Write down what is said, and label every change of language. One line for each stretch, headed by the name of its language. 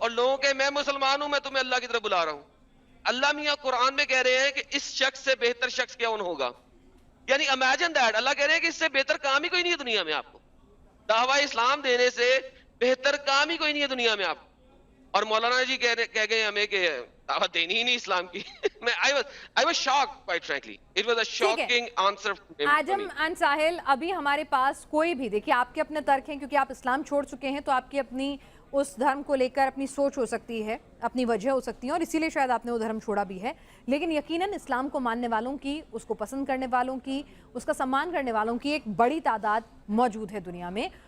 Hindi: और लोगों के मैं मुसलमान हूं, मैं तुम्हें अल्लाह की तरफ बुला रहा हूं। अल्लाह मियां कुरान में कह रहे हैं कि इस शख्स से बेहतर शख्स कौन होगा। यानी
English: imagine that,
Hindi: अल्लाह कह रहे हैं कि इससे बेहतर काम ही कोई नहीं है दुनिया में आपको। दावा इस्लाम देने से बेहतर काम ही कोई नहीं है दुनिया में आपको। और मौलाना जी कह गए हमें कि दावत देनी ही नहीं इस्लाम की।
English: I was shocked, quite frankly. It was a shocking answer.
Hindi: Azam and साहिल, अभी हमारे पास कोई भी, देखिए आपके अपने तर्क हैं क्योंकि आप इस्लाम छोड़ चुके हैं, तो आपकी अपनी उस धर्म को लेकर अपनी सोच हो सकती है, अपनी वजह हो सकती है और इसीलिए शायद आपने वो धर्म छोड़ा भी है। लेकिन यकीनन इस्लाम को मानने वालों की, उसको पसंद करने वालों की, उसका सम्मान करने वालों की एक बड़ी तादाद मौजूद है दुनिया में।